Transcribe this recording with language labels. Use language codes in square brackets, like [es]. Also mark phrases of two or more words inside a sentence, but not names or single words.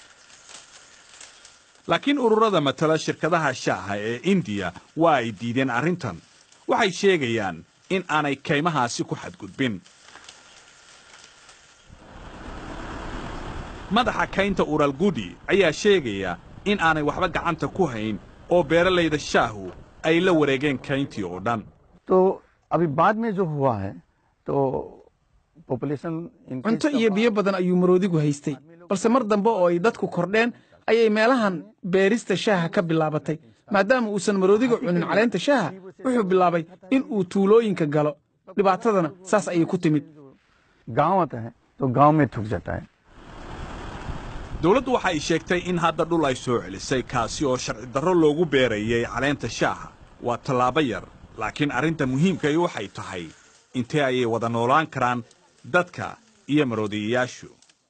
[so] laakiin ururada matala shirkadaha shaaha ee India waa ay diideen arrintan waxay sheegayaan in aanay kaymahaasi ku xadgudbin madaxa kaynta Ural Gudi ayaa sheegaya in aanay waxba gacanta ku hayn oo beeralayda shaahu ay la wareegeen kayntii oo dhan [hi] तो अभी बाद में जो हुआ है तो population [so] cunto iyo biyo badan ayuu maroodigu haystay balse mar dambe oo ay dadku kordheen ayay meelahan beerista shaaha ka bilaabatay maadaama uusan maroodigu cunin caleenta shaaha wuxuu bilaabay in uu tuulooyinka galo dhibaatadana saas ayay ku timid [hi] गांव आता है तो गांव में थूक जाता है [so] dawladdu waxa ay sheegtay in hadda dhul ay soo celisay kaasi oo sharci darro loogu beerayay caleenta shaaha waa tallaabo yar laakiin arrinta muhiimka ay waxay tahay intee ayay wada noolaan karaan dadka iyo maroodiyayaashu